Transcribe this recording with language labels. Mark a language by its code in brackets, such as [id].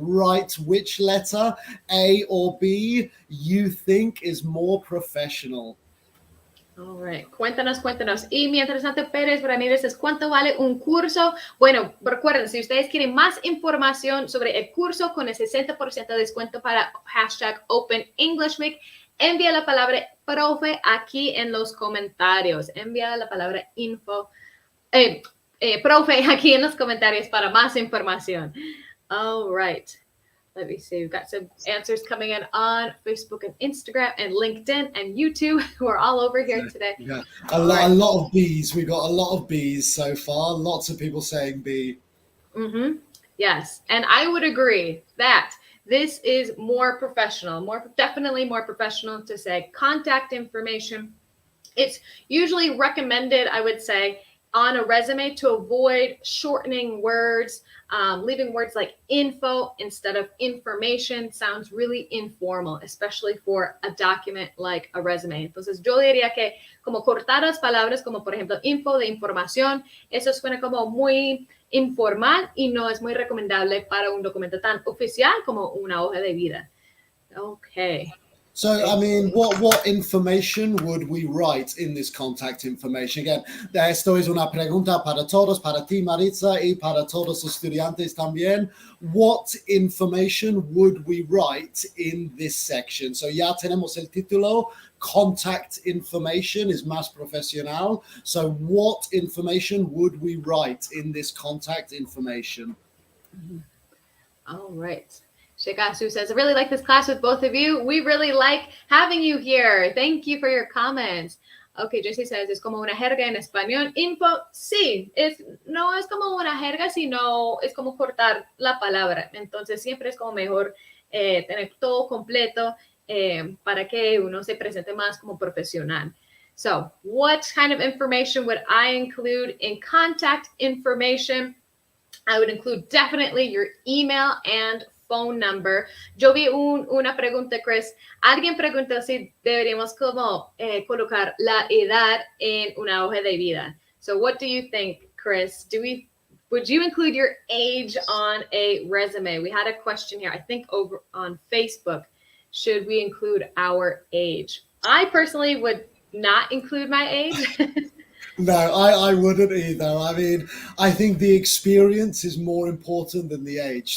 [en] Write which letter, A or B, you think is more professional. All right. [es] Cuéntanos. Y mientras tanto, Pérez Ramírez es ¿cuánto vale un curso? Bueno, recuerden, si ustedes quieren más información sobre el curso con el 60% de descuento para hashtag Open English Week, envía la palabra profe aquí en los comentarios. Envía la palabra info, profe aquí en los comentarios para más información. [en] All right. Let me see. We've got some answers coming in on Facebook and Instagram and LinkedIn and YouTube. We're all over here today. Yeah, a lot of B's. We got a lot of B's so far. Lots of people saying B. Mm-hmm. Yes, and I would agree that this is more professional, definitely more professional to say contact information. It's usually recommended, I would say, on a resume to avoid shortening words, leaving words like info instead of information sounds really informal, especially for a document like a resume. [es] Entonces, yo diría que como cortar las palabras como, por ejemplo, info de información, eso suena como muy informal y no es muy recomendable para un documento tan oficial como una hoja de vida. [en] Okay. So, I mean, what information would we write in this contact information? Again, [es] esto es una pregunta para todos, para ti, Maritza, y para todos los estudiantes también. [en] What information would we write in this section? [es] So, ya tenemos el título, [en] contact information is [es] más profesional. [en] So, what information would we write in this contact information? All right. Shikasu says, I really like this class with both of you. We really like having you here. Thank you for your comments. Okay, Jessie says, [es] es como una jerga en español. Info, sí, no es como una jerga, sino es como cortar la palabra. Entonces siempre es como mejor tener todo completo para que uno se presente más como profesional. [en] So, what kind of information would I include in contact information? I would include definitely your email and phone number. [es] Yo vi una pregunta, Chris. Alguien preguntó si deberíamos como colocar la edad en una hoja de vida. [en] So what do you think, Chris? Would you include your age on a resume? We had a question here, I think over on Facebook. Should we include our age? I personally would not include my age. No, I wouldn't either. I mean, I think the experience is more important than the age.